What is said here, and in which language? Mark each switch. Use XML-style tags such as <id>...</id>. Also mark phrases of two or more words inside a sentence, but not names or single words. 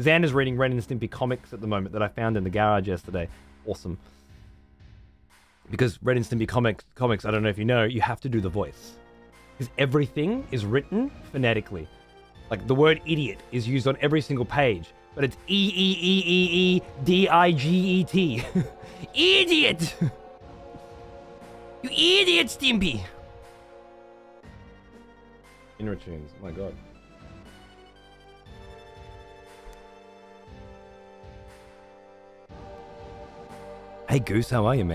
<en>Xander's reading Ren and Stimpy comics at the moment that I found in the garage yesterday. Awesome. Because Ren and Stimpy comics, I don't know if you know, you have to do the voice. Because everything is written phonetically. Like the word idiot is used on every single page, but it's E-E-E-E-E-D-I-G-E-T. Idiot! You idiot, Stimpy! Inner tunes, oh my god. Hey Goose, how are you, man?</en>